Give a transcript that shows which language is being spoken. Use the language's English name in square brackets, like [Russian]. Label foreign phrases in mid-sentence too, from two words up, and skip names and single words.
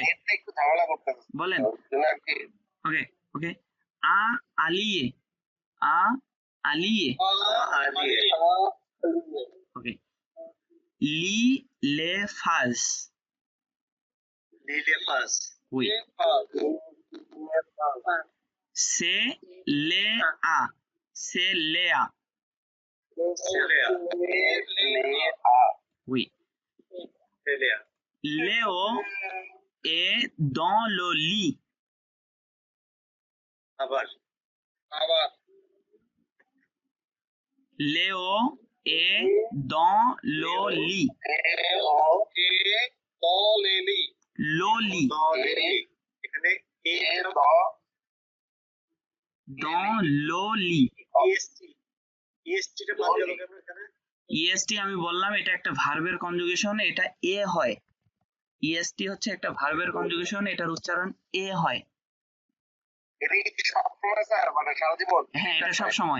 [Bangla] এটা একটু ঝামেলা করতে হবে। বলেন। কি ওকে, ওকে, আ আলিয়ে, আ আলিয়ে। ওকে, [French] lis les phrases. [Bangla] নীলে পাস, [French] Oui. C'est le a. C'est Léa. Oui. Léo est dans le lit. [Bangla] আবার [French] Léo est dans le lit. Loli. [Bangla] এখানে [French] Dans le lit. [Bangla] ইএসটিটা বাদ গেল কেন এখানে? EST আমি বললাম এটা একটা ভার্বের কনজুগেশন, এটা এ হয়। EST হচ্ছে একটা ভার্বের কনজুগেশন, এটার উচ্চারণ এ হয়। এটা কি সবসময় স্যার, মানে সারা জীবন? হ্যাঁ, এটা সব সময়।